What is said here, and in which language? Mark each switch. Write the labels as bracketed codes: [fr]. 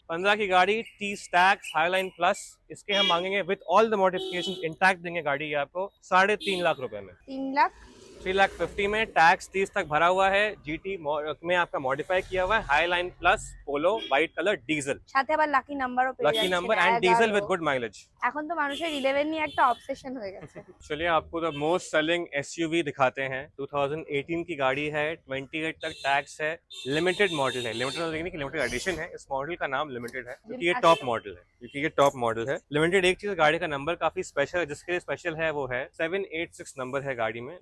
[hi] 15 की गाड़ी, 30 tax, highline plus. इसके हम मांगेंगे [en] with all the modification intact [hi] देंगे गाड़ी ये आपको 3.5 लाख रुपए में। 3 लाख 3,50,000 में, टैक्स 30 तक भरा हुआ है। GT में आपका मॉडिफाई किया हुआ है, हाई लाइन प्लस पोलो, व्हाइट कलर, डीजल, [bn] সাথে আবার লাকি নাম্বারও পেয়ে যাচ্ছে। [en] Lucky number and diesel with good mileage. [bn] এখন তো মানুষের 11 নিয়ে একটা অবসেশন হয়ে গেছে। [hi] चलिए आपको द मोस्ट सेलिंग SUV दिखाते हैं। 2018 की गाड़ी है, 28 तक टैक्स है, लिमिटेड मॉडल है। लिमिटेड एडिशन है, इस मॉडल का नाम लिमिटेड है क्योंकि ये टॉप मॉडल है, लिमिटेड। एक चीज, गाड़ी का नंबर काफी स्पेशल है। जिसके लिए स्पेशल है वो है 786 नंबर है गाड़ी में।